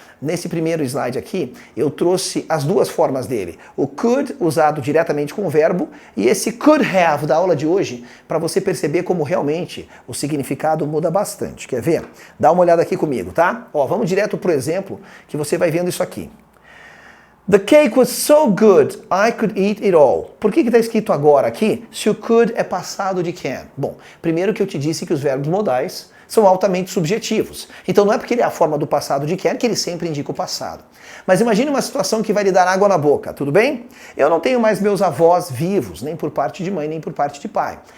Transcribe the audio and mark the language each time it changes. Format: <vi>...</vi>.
<pt>Nesse primeiro slide aqui, eu trouxe as duas formas dele. O could, usado diretamente com o verbo, e esse could have da aula de hoje, para você perceber como realmente o significado muda bastante. Quer ver? Dá uma olhada aqui comigo, tá? Ó, vamos direto pro exemplo, que você vai vendo isso aqui.</pt> <en>The cake was so good, I could eat it all.</en> <pt>Por que está escrito agora aqui se o could é passado de can? Bom, primeiro que eu te disse que os verbos modais são altamente subjetivos. Então não é porque ele é a forma do passado de can que ele sempre indica o passado. Mas imagine uma situação que vai lhe dar água na boca, tudo bem? Eu não tenho mais meus avós vivos, nem por parte de mãe, nem por parte de pai.</pt>